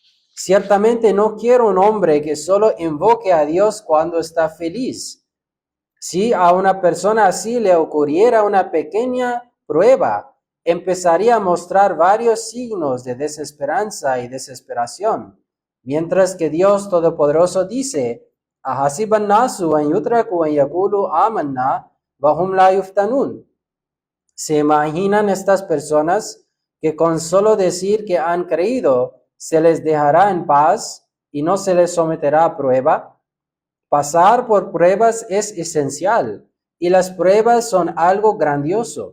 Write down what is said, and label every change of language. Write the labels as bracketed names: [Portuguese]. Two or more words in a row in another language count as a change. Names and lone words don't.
[Spanish] Ciertamente no quiero un hombre que solo invoque a Dios cuando está feliz, Si a una persona así le ocurriera una pequeña prueba, empezaría a mostrar varios signos de desesperanza y desesperación, mientras que Dios Todopoderoso dice, [Arabic] "أحسب الناس أن يتركوا أن يقولوا آمنا وهم لا يفتنون". [Spanish] ¿Se imaginan estas personas que con solo decir que han creído se les dejará en paz y no se les someterá a prueba? Pasar por pruebas es esencial y las pruebas son algo grandioso.